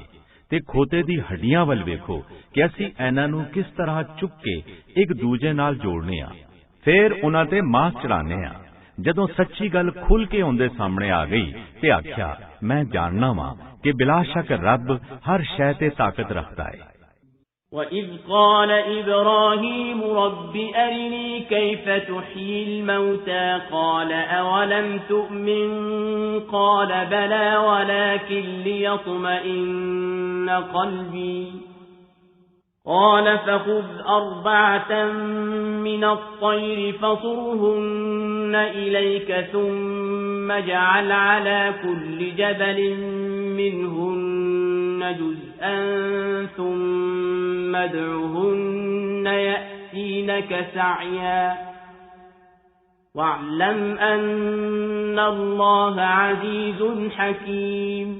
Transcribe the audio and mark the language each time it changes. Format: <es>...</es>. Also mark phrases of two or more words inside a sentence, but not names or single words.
<pa>ਤੇ ਖੋਤੇ ਦੀ ਹੱਡੀਆਂ ਵੱਲ ਵੇਖੋ ਕਿ ਅਸੀਂ ਇਹਨਾਂ ਨੂੰ ਕਿਸ ਤਰ੍ਹਾਂ ਚੁੱਕ ਕੇ ਇੱਕ ਦੂਜੇ ਨਾਲ ਜੋੜਨੇ ਆ, ਫਿਰ ਉਹਨਾਂ ਤੇ ਮਾਸ ਚੜਾਣੇ ਆ। ਜਦੋਂ ਸੱਚੀ ਗੱਲ ਖੁੱਲ ਕੇ ਉਹਦੇ ਸਾਹਮਣੇ ਆ ਗਈ ਤੇ ਆਖਿਆ ਮੈਂ ਜਾਣਨਾ ਵਾਂ ਕਿ ਬਿਲਾ ਸ਼ੱਕ ਰੱਬ ਹਰ ਸ਼ੈ ਤੇ ਤਾਕਤ ਰੱਖਦਾ ਹੈ।</pa> <ar>وَإِذْ قَالَ إِبْرَاهِيمُ رَبِّ أَرِنِي كَيْفَ تُحْيِي الْمَوْتَى قَالَ أَوَلَمْ تُؤْمِنْ قَالَ بَلَى وَلَكِنْ لِيَطْمَئِنَّ قَلْبِي قَالَ فَخُذْ 4 مِنَ الطَّيْرِ فَصُرْهُنَّ إِلَيْكَ ثُمَّ اجْعَلْ عَلَى كُلِّ جَبَلٍ مِنْهُنَّ جُزْءًا ثُمَّ ادْعُهُنَّ يَأْتِينَكَ سَعْيًا وَاعْلَمْ أَنَّ اللَّهَ عَزِيزٌ حَكِيمٌ।</ar>